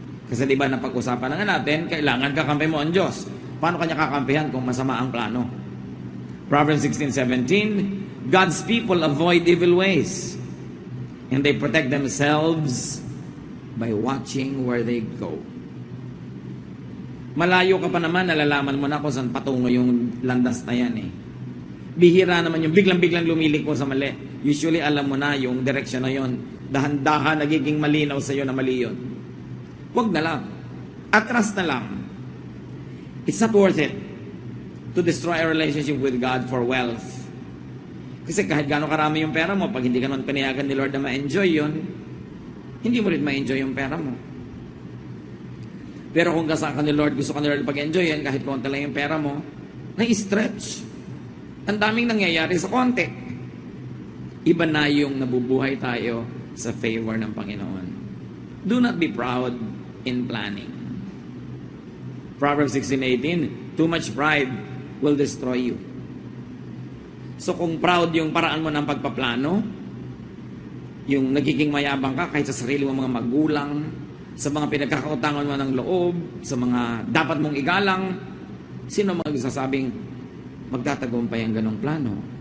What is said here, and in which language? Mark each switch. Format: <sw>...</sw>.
<tl>Kasi di ba napag-usapan na natin, kailangan kakampi mo ang Diyos. Paano kanya kakampihan kung masama ang plano?</tl> <en>Proverbs 16:17, God's people avoid evil ways. And they protect themselves by watching where they go.</en> <tl>Malayo ka pa naman, nalalaman mo na kung saan patungo yung landas na yan eh. Bihira naman yung biglang-biglang lumiliko sa mali. usually alam mo na yung direction na yon. Dahan-dahan nagiging malinaw sa iyo na mali yun. Huwag na lang. Atras na lang.</tl> <en>It's not worth it to destroy a relationship with God for wealth.</en> <tl>Kasi kahit gaano karami yung pera mo, pag hindi ka naman pinayagan ni Lord na ma-enjoy yun, hindi mo rin ma-enjoy yung pera mo. Pero kung kasama ka ni Lord, gusto ka ni Lord pag-enjoy yan, kahit konti lang yung pera mo, na-stretch. Ang daming nangyayari sa konti. Iba na yung nabubuhay tayo sa favor ng Panginoon.</tl> <en>Do not be proud in planning. Proverbs 16:18, too much pride will destroy you.</en> <tl>So kung proud yung paraan mo ng pagpaplano, yung nagiging mayabang ka kahit sa sarili mo mga magulang, sa mga pinagkakautangan mo ng loob, sa mga dapat mong igalang, sino magsasabing magtatagumpay ang ganong plano?</tl>